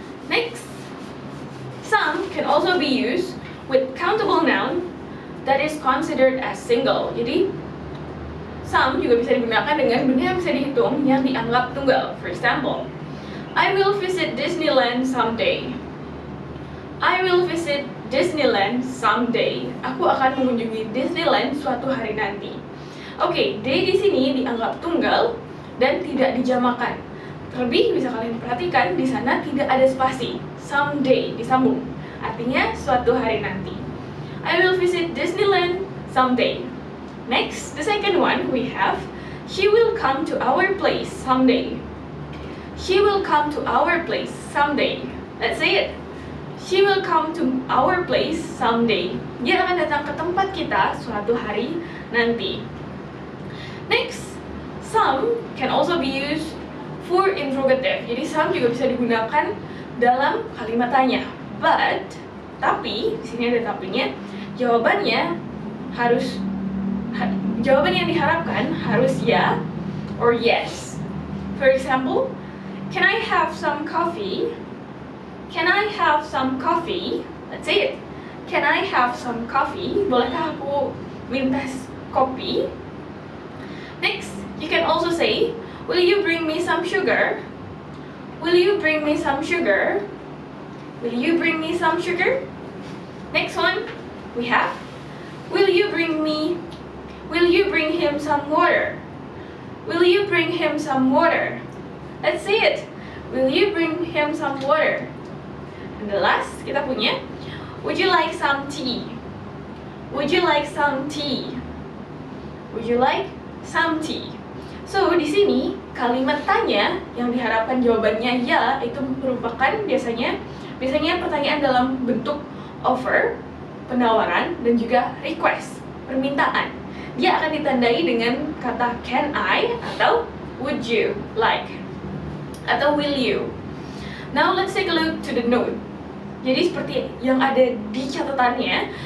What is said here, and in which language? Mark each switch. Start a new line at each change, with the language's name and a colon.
English: Next, some can also be used with countable noun that is considered as single.
Indonesian: Jadi, some juga bisa digunakan dengan benda yang bisa dihitung yang dianggap tunggal.
English: For example, I will visit Disneyland someday. I will visit Disneyland someday.
Indonesian: Aku akan mengunjungi Disneyland suatu hari nanti. Oke, day di sini dianggap tunggal dan tidak dijamakan. Terlebih bisa kalian perhatikan di sana tidak ada spasi. Someday disambung. Artinya suatu hari nanti.
English: I will visit Disneyland someday. Next, the second one we have, she will come to our place someday. She will come to our place someday. Let's say it. She will come to our place someday.
Indonesian: Dia akan datang ke tempat kita suatu hari nanti.
English: Next, some can also be used for interrogative.
Indonesian: Jadi some juga bisa digunakan dalam kalimat tanya.
English: But,
Indonesian: tapi, di sini ada tapinya. Jawaban yang diharapkan harus ya or yes.
English: For example, can I have some coffee? Can I have some coffee? Let's say it. Can I have some coffee?
Indonesian: Bolehkah aku minta kopi?
English: Next, you can also say, will you bring me some sugar? Will you bring me some sugar? Will you bring me some sugar? Next one, we have, will you bring him some water? Will you bring him some water? Let's say it. Will you bring him some water? And the last,
Indonesian: kita punya,
English: would you like some tea? Would you like some tea? Would you like some tea?
Indonesian: So, di sini kalimat tanya yang diharapkan jawabannya ya itu merupakan biasanya pertanyaan dalam bentuk offer, penawaran, dan juga request, permintaan. Dia akan ditandai dengan kata can I atau would you like atau will you.
English: Now let's take a look to the note.
Indonesian: Jadi seperti yang ada di catatannya.